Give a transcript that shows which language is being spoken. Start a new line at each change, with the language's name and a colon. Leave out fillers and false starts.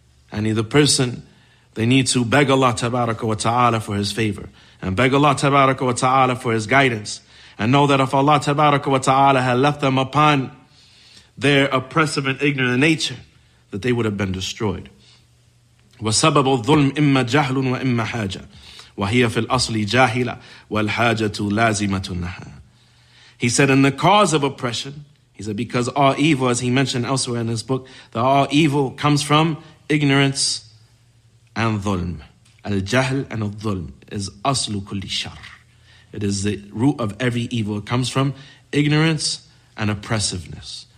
English: And the person, they need to beg Allah tabaraka wa ta'ala for His favor, and beg Allah tabaraka wa ta'ala for His guidance, and know that if Allah tabaraka wa ta'ala had left them upon their oppressive and ignorant nature, that they would have been destroyed.
Arabic: وسبب الظلم إما جهل وإما حاجة وهي في الأصل جاهلة والحاجة لازمة لها.
English: He said, in the cause of oppression, he said, because all evil, as he mentioned elsewhere in his book, that all evil comes from ignorance and dhulm. Al-jahl and al-dhulm is aslu kulli shar. It is the root of every evil. It comes from ignorance and oppressiveness.